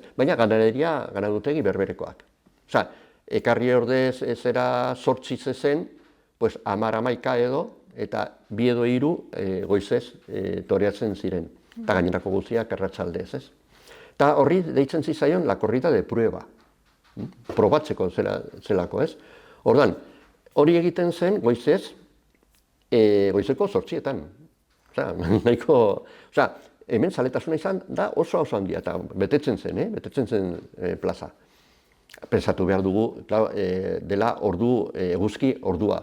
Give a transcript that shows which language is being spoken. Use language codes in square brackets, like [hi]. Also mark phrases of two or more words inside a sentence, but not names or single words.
[eu] Baina ganadutegi berberekoak. Osea, ekarri ordez zera 8 zezen, pues 10-11 edo, eta 2 edo 3 goizez toreatzen ziren. Eta gainerako guztiak arratsaldez, ez? Eta horri deitzen zizaion [es] la corrida de prueba. [eu] Probatzeko zelako, ez? Orduan, hori egiten zen goizez, goizeko 8etan. Osea, hemen zaletasuna izan da oso handia, eta betetzen zen plaza. Pensatu behar dugu, dela eguzki ordua.